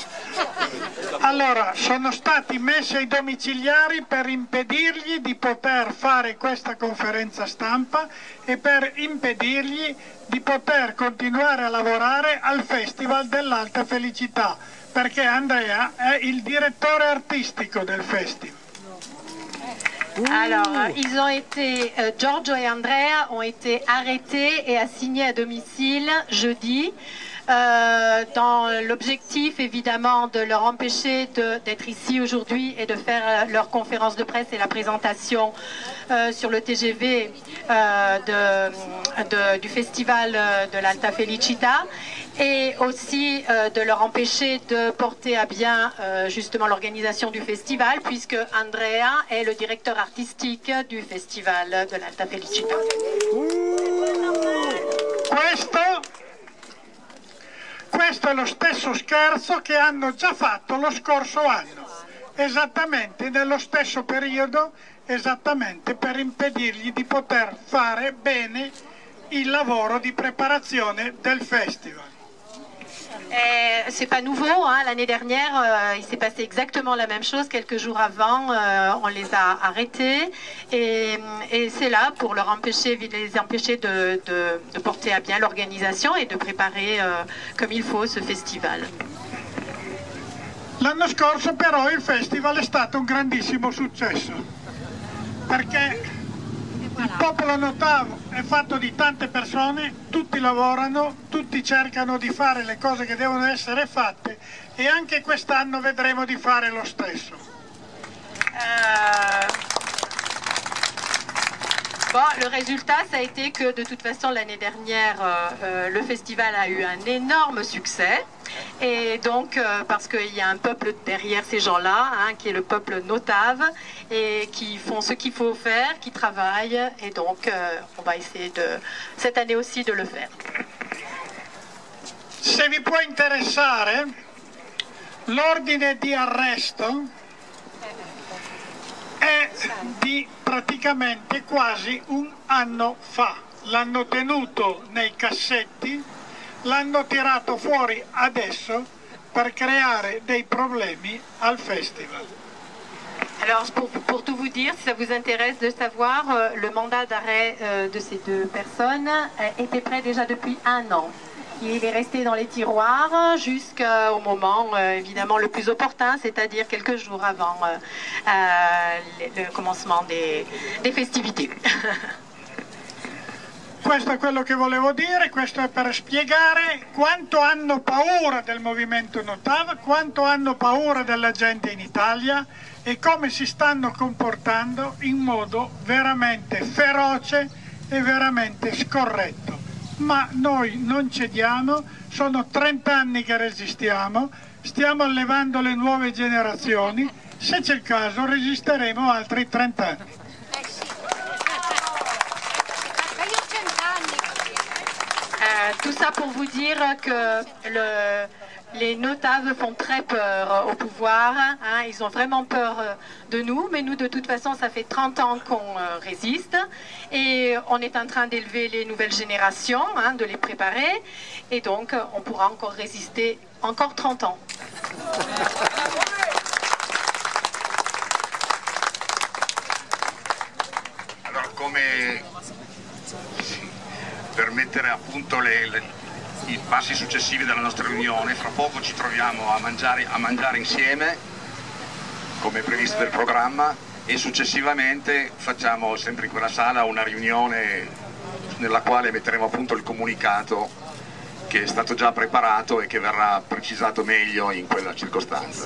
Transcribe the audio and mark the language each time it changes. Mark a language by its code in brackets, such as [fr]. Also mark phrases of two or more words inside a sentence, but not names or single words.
[it] Allora, sono stati messi ai domiciliari per impedirgli di poter fare questa conferenza stampa e per impedirgli di poter continuare a lavorare al Festival dell'Alta Felicità, perché Andrea è il direttore artistico del festival. [fr] Alors, Giorgio et Andrea ont été arrêtés et assignés à domicile jeudi dans l'objectif évidemment de leur empêcher d'être ici aujourd'hui et de faire leur conférence de presse et la présentation sur le TGV du festival de l'Alta Felicita, et aussi de leur empêcher de porter à bien justement l'organisation du festival, puisque Andrea est le directeur artistique du festival de l'Alta Felicita. [it] Questo è lo stesso scherzo che hanno già fatto lo scorso anno, esattamente nello stesso periodo, esattamente per impedirgli di poter fare bene il lavoro di preparazione del festival. [fr] C'est pas nouveau, hein. L'année dernière, il s'est passé exactement la même chose. Quelques jours avant, on les a arrêtés, et c'est là pour les empêcher de porter à bien l'organisation et de préparer comme il faut ce festival. [it] L'anno scorso però il festival è stato un grandissimo successo, perché il popolo Notavo è fatto di tante persone, tutti lavorano, tutti cercano di fare le cose che devono essere fatte, e anche quest'anno vedremo di fare lo stesso. [fr] Bon, le résultat, ça a été que de toute façon l'année dernière, le festival a eu un énorme succès. Et donc, parce qu'il y a un peuple derrière ces gens-là, hein, qui est le peuple Notave, et qui font ce qu'il faut faire, qui travaillent, et donc on va essayer cette année aussi de le faire. [it] Se vi può interessare, l'ordine di arresto è di praticamente quasi un anno fa. L'hanno tenuto nei cassetti, l'hanno tirato fuori adesso per creare dei problemi al festival. [fr] Alors pour tout vous dire, si ça vous intéresse de savoir, le mandat d'arrêt de ces deux personnes était prêt déjà depuis un an. Il est resté dans les tiroirs jusqu'au moment évidemment le plus opportun, c'est-à-dire quelques jours avant le commencement des festivités. [it] Questo è quello che volevo dire, questo è per spiegare quanto hanno paura del movimento Notav, quanto hanno paura della gente in Italia e come si stanno comportando in modo veramente feroce e veramente scorretto. Ma noi non cediamo, sono 30 anni che resistiamo, stiamo allevando le nuove generazioni, se c'è il caso resisteremo altri 30 anni. [fr] Tout ça pour vous dire que les Notaves font très peur au pouvoir, hein, ils ont vraiment peur de nous, mais nous de toute façon ça fait 30 ans qu'on résiste, et on est en train d'élever les nouvelles générations, hein, de les préparer, et donc on pourra encore résister encore 30 ans. Alors, [it] per mettere a punto i passi successivi della nostra riunione, fra poco ci troviamo a mangiare insieme, come previsto del programma, e successivamente facciamo sempre in quella sala una riunione nella quale metteremo a punto il comunicato che è stato già preparato e che verrà precisato meglio in quella circostanza.